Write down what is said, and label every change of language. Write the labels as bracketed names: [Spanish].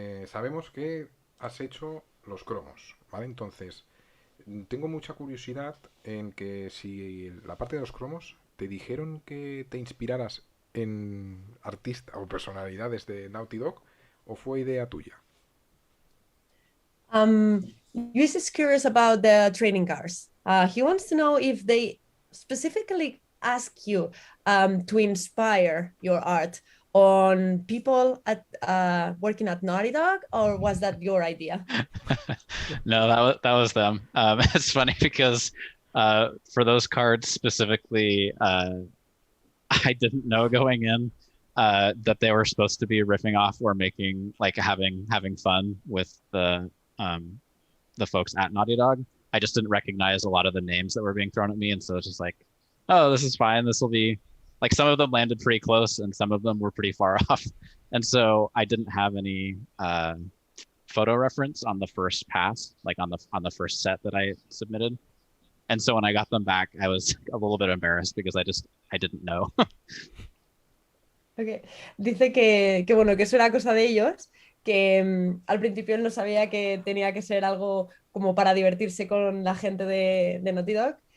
[Spanish] Sabemos que has hecho los cromos, ¿vale? Entonces, tengo mucha curiosidad en que si la parte de los cromos te dijeron que te inspiraras en artistas o personalidades de Naughty Dog, o fue idea tuya. [English] Luis is curious about the trading cards. He wants to know if they specifically ask you to inspire your art on people at working at Naughty Dog, or was that your idea? No, that was them. It's funny because for those cards specifically, I didn't know going in that they were supposed to be riffing off or making, like, having fun with the folks at Naughty Dog. I just didn't recognize a lot of the names that were being thrown at me, and so it's just like, oh, this is fine. This will be like, some of them landed pretty close and some of them were pretty far off, and so I didn't have any photo reference on the first pass, like on the first set that I submitted. And so when I got them back, I was a little bit embarrassed because I didn't know. Okay. [Spanish] Dice que bueno, que eso era cosa de ellos, que al principio él no sabía que tenía que ser algo como para divertirse con la gente de Naughty Dog,